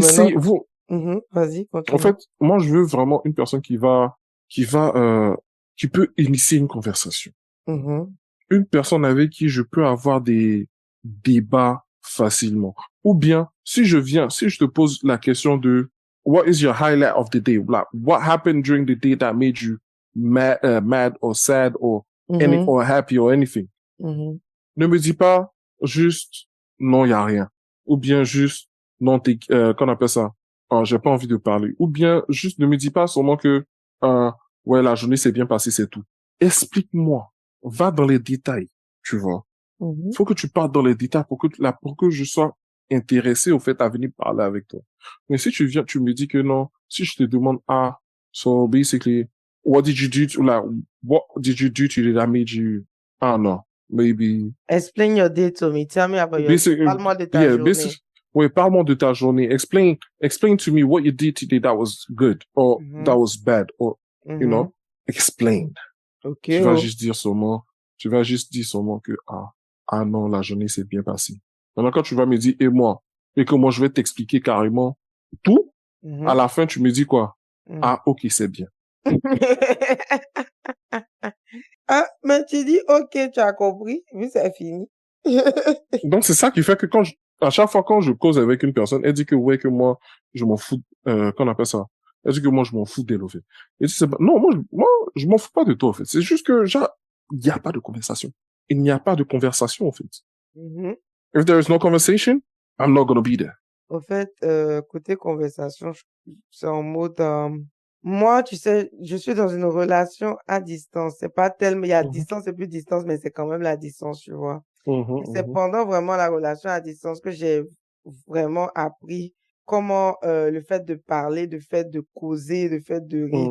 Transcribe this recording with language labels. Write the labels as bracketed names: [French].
[French] maintenant, c'est vous, vas-y, en continue. fait, moi, je veux vraiment une personne qui va, qui peut initier une conversation. Mhm. Une personne avec qui je peux avoir des débats facilement. Ou bien, si je te pose la question de [English] what is your highlight of the day? Like, what happened during the day that made you mad or sad Mhm. or happy or anything? Mhm. [French] Ne me dis pas juste non, il y a rien. Ou bien juste non, qu'on appelle ça? Oh, j'ai pas envie de parler. Ou bien juste ne me dis pas seulement que ouais, la journée s'est bien passée, c'est tout. Explique-moi. Va dans les détails, tu vois. Mhm. Faut que tu partes dans les détails pour que je sois intéressé au fait à venir parler avec toi. Mais si tu viens, tu me dis que non, si je te demande [English] so basically, what did you do to, like, what did you do to that made you, I don't know, maybe, Explain your day to me. Tell me about your day. basic, [French] Parle-moi de ta [English] yeah, [French] journée. basic, ouais, parle-moi de ta journée. [English] Explain to me what you did today that was good or that Mhm. was bad or, you Mhm. know, explain. Ok, [French] Tu vas oh. juste dire seulement, tu vas juste dire seulement que, ah non, la journée s'est bien passée. Maintenant, quand tu vas me dire, et moi, et que moi, je vais t'expliquer carrément tout, à Mhm. la fin, tu me dis quoi? Mhm. Ah, ok, c'est bien. Ah, mais tu dis, ok, tu as compris, puis c'est fini. Donc, c'est ça qui fait que à chaque fois quand je cause avec une personne, elle dit que, ouais, que moi, je m'en fous, qu'on appelle ça? Elle dit que moi, je m'en fous d'elle, au fait. Et c'est pas, non, moi, je m'en fous pas de toi, en fait. C'est juste que, genre, il n'y a pas de conversation. Il n'y a pas de conversation, en fait. Mhm. [English] If there is no conversation, I'm not gonna be there. [French] Au fait, côté conversation, c'est en mode, moi, tu sais, je suis dans une relation à distance. C'est pas tellement, il y a Mhm, distance et plus distance, mais c'est quand même la distance, tu vois. mhm, Et c'est mhm, pendant vraiment la relation à distance que j'ai vraiment appris comment le fait de parler, le fait de causer, le fait de rire.